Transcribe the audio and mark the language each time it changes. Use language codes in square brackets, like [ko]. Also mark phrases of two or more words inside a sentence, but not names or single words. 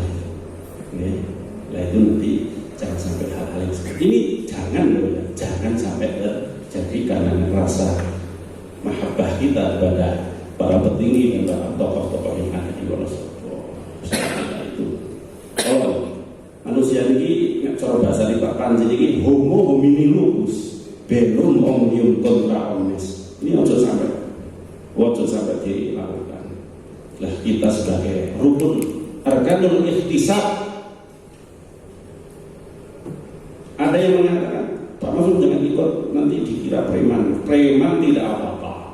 [id] Oke, nah itu nanti jangan sampai hal-hal yang seperti ini, jangan sampai terjadi karena rasa mahabbah kita kepada para petinggi dan para tokoh-tokoh yang ada di Wonosobo. Itu kalau manusia ini cara bahasa di Pak Panji ini [la] homo homini lupus [id] belum [la] omnium contra omnes. [id] Ini ojo sampai dilakukan. Lah kita sebagai rukun [ar] أركان الاحتساب, [id] ada yang mengatakan Pak Mahfud jangan ikut, nanti dikira preman. Preman tidak apa-apa.